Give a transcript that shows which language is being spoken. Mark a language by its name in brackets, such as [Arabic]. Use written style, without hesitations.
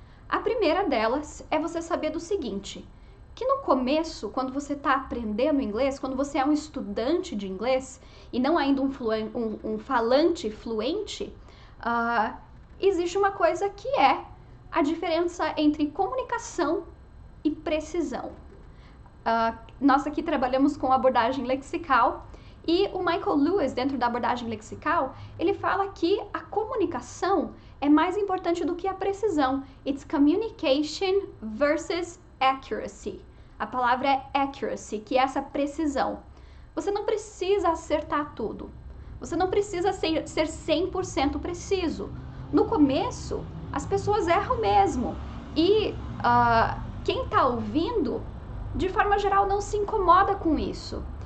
[Portuguese] A primeira delas é você saber do seguinte, que no começo, quando você está aprendendo inglês, quando você é um estudante de inglês e não ainda um falante fluente, existe uma coisa que é a diferença entre comunicação e precisão. Nós aqui trabalhamos com abordagem lexical e o Michael Lewis, dentro da abordagem lexical, ele fala que a comunicação é mais importante do que a precisão. [English] It's communication versus accuracy. [Portuguese] A palavra é accuracy, que é essa precisão. Você não precisa acertar tudo. Você não precisa ser 100% preciso. No começo, as pessoas erram mesmo. E quem está ouvindo, de forma geral, não se incomoda com isso.